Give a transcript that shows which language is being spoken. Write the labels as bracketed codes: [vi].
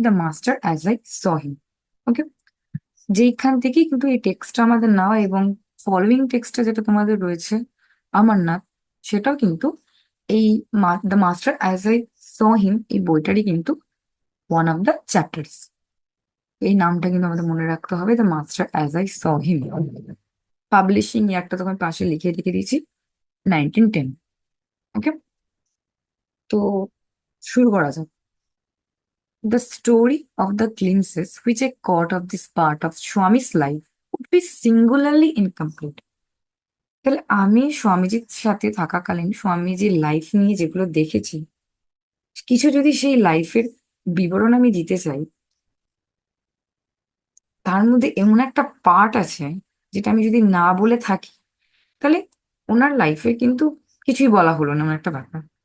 [bn] The master as I saw হিম। ওকে, যেইখান থেকেই কিন্তু এই টেক্সটটা আমাদের নেওয়া, এবং ফলোয়িং টেক্সটটা যেটা তোমাদের রয়েছে অমরনাথ, সেটাও কিন্তু এই the master as I saw হিম এই বইটারই কিন্তু ওয়ান অফ দ্য চ্যাপ্টার্স। এই নামটা কিন্তু আমাদের মনে রাখতে হবে, the master as I saw him. Publishing ইয়ারটা তখন পাশে লিখে রেখে দিয়েছি, 1910। ওকে, তো শুরু করা যাক। [en] The story of the glimpses which I caught of this part of Swami's life would be singularly incomplete. [bn] তাহলে আমি স্বামীজির সাথে থাকাকালীন স্বামীজির লাইফ নিয়ে যেগুলো দেখেছি, কিছু যদি সেই লাইফের বিবরণ আমি দিতে চাই, তার মধ্যে এমন একটা পার্ট আছে যেটা আমি যদি না বলে থাকি, তাহলে ওনার লাইফে কিন্তু কিছুই বলা হলো না, এমন একটা ব্যাপার।